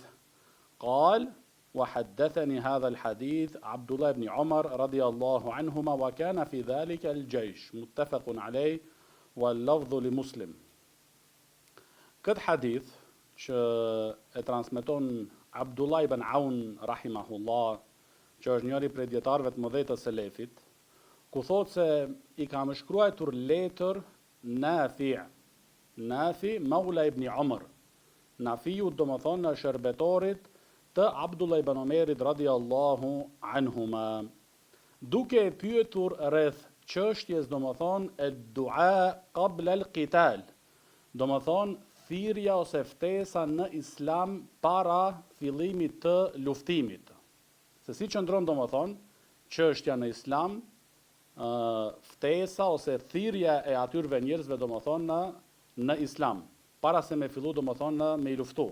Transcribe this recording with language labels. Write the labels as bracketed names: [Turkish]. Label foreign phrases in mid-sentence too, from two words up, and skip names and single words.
[Arabic] قال: وحدثني هذا الحديث عبد الله بن عمر رضي الله عنهما، وكان في ذلك الجيش. متفق عليه واللفظ لمسلم. [Albanian] Këtë hadith që e transmeton Abdullah ibn Aun rahimahullah, që është njëri prej dietarëve të mëdhtë të selefit, ku thotë se I ka shkruar letër Nafi Maula ibn Umar. Nafiu domethënë shërbetorit të Abdullah ibn Umerit [Arabic] رضي الله عنهما, [Albanian] duke e pyetur rreth çështjes domethënë e [Arabic] الدعوة قبل القتال, [Albanian] domethënë thirrja ose ftesa në Islam para fillimit të luftimit. Se si qëndron domethënë çështja në Islam, ftesa ose thirrja e atyrve njerëzve domethënë në Islam, para se me fillu domethënë me I luftu.